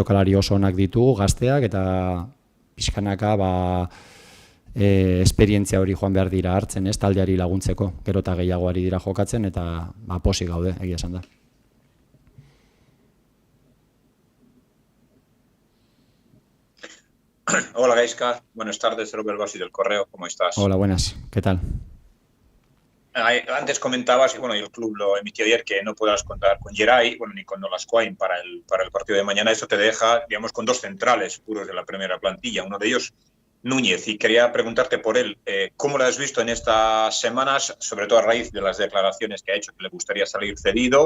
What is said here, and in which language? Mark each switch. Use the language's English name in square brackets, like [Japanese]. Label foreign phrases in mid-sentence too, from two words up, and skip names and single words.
[Basque] Jokalari oso onak ditugu, gazteak, eta pixkanaka, esperientzia hori joan behar dira hartzen, ez? Taldeari laguntzeko, gero eta gehiagoari dira jokatzen, eta pozik gaude, egia esan da. [Spanish] Hola Gaizka, buenas tardes, Robert Bassi del Correo, ¿cómo estás? Hola, buenas, ¿qué tal? Antes comentabas, y el club lo emitió ayer, que no podrás contar con Geray, ni con Nolascoain para el partido de mañana. Eso te deja, digamos, con dos centrales puros de la primera plantilla, uno de ellos Núñez, y quería preguntarte por él, ¿cómo lo has visto en estas semanas, sobre todo a raíz de las declaraciones que ha hecho, que le gustaría salir cedido?